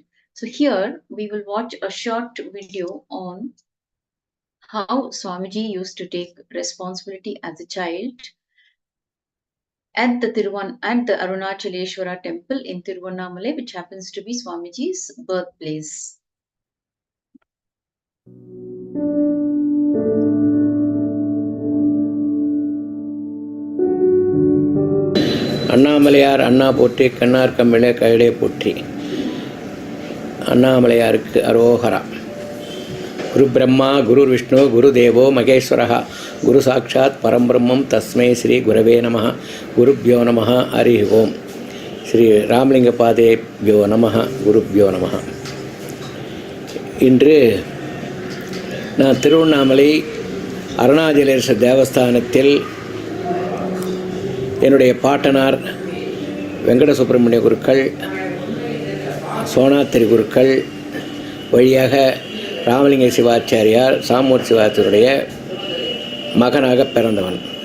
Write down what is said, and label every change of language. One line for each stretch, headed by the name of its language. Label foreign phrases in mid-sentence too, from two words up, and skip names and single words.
English: So here we will watch a short video on how Swamiji used to take responsibility as a child at the Arunachaleshwara temple in Tiruvannamalai, which happens to be Swamiji's birthplace.
Tamil: அண்ணாமலையார் அண்ணா போற்றி கண்ணார் கம்பிளே கையிலே போற்றி. அண்ணாமலையாருக்கு அரோகரா.
Sanskrit: गुरु ब्रह्मा गुरु विष्णु गुरु देवो महेश्वरः गुरु साक्षात् परब्रह्म तस्मै श्री गुरवे नमः. गुरुभ्यो नमः. हरि ॐ। श्री रामलिङ्ग पादेभ्यो नमः. गुरुभ्यो नमः.
Tamil: இன்று நான் திருவண்ணாமலை அருணாச்சலேஸ்வரர் தேவஸ்தானத்தில் என்னுடைய பாட்டனார் வெங்கட சுப்பிரமணிய குருக்கள், சோனாத்திரி குருக்கள் வழியாக ராமலிங்க சிவாச்சாரியார் சாமூர் சிவாச்சாரியுடைய மகனாக பிறந்தவன்.